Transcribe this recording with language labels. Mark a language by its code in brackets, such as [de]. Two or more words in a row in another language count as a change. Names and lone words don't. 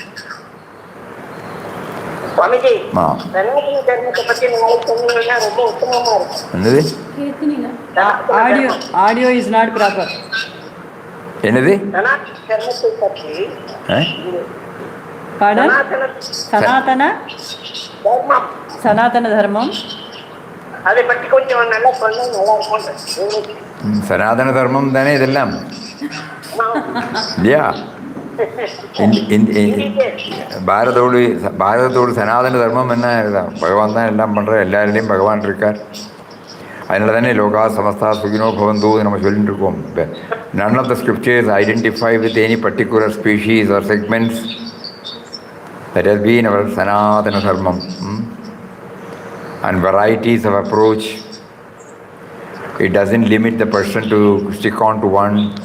[en] Swamiji, Audio is not proper. [ta] Enadu? [en] Pardon? Sanatana Dharmam. [ta] சனாதன தர்மம் தானே இதெல்லாம். [en] Yeah. [ta] பாரதத்தோடு சனாதன தர்மம் என்ன பகவான் தான் எல்லாம் பண்ணுற, எல்லாரிலையும் பகவான் இருக்கார். அதனால தானே [sa] लोका समस्ता सुखिनो भवन्तु [ta] நம்ம சொல்லிட்டு இருக்கோம். [en] None of the scriptures identify with any particular species or segments. That has been our Sanatana Dharmam. And varieties of approach. It doesn't limit the person to stick on to one.